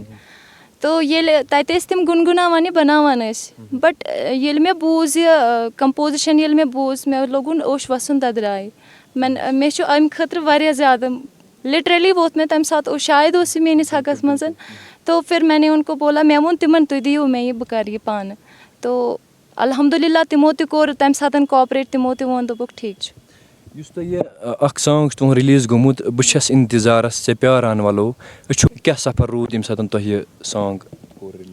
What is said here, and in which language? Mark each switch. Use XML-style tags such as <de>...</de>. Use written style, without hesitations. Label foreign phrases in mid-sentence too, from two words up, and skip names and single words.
<ks>تو ییٚلہِ تَتہِ ٲسۍ تِم گُنگُناوان یہِ بَناوان ٲسۍ بَٹ ییٚلہِ مےٚ بوٗز یہِ کَمپوزِشَن ییٚلہِ مےٚ بوٗز مےٚ لوگُن اوٚش وَسُن دَدراے. مےٚ چھُ اَمہِ خٲطرٕ واریاہ زیادٕ لِٹرٔلی ووت مےٚ تَمہِ ساتہٕ شاید اوس یہِ میٛٲنِس حقَس منٛز</ks> <ur>تو پھر میں نے اُن کو بولا</ur> <ks>مےٚ ووٚن تِمَن تُہۍ دِیِو مےٚ یہِ بہٕ کَرٕ یہِ پانہٕ. تو الحمدُاللہ تِمو تہِ کوٚر تَمہِ ساتہٕ کاپریٹ تِمو تہِ ووٚن دوٚپُکھ ٹھیٖک چھُ. یُس تۄہہِ یہِ اَکھ سانٛگ چھُ تُہُنٛد رِلیٖز گوٚمُت بہٕ چھَس اِنتِظارَس ژےٚ پیاران وَلو أسۍ چھُ کیٛاہ سفر روٗد ییٚمہِ ساتہٕ تۄہہِ یہِ سانٛگ کوٚر</ks>